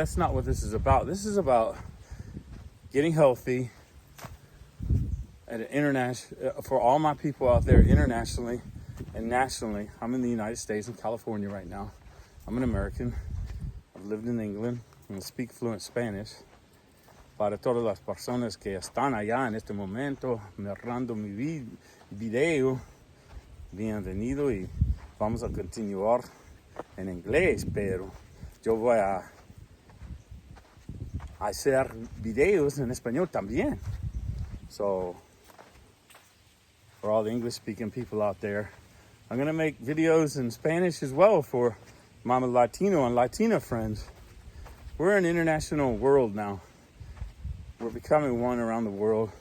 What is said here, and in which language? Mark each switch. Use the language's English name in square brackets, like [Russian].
[English] That's not what this is about. This is about getting healthy at an international, for all my people out there internationally and nationally. I'm in the United States, in California right now. I'm an American. I've lived in England and I speak fluent Spanish. [Spanish] Para todas las personas que están allá en este momento mirando mi video, bienvenido, y vamos a continuar en inglés, pero yo voy a hacer videos en español también. [English] So, for all the English-speaking people out there, I'm going to make videos in Spanish as well for my Latino and Latina friends. We're an international world now. We're becoming one around the world.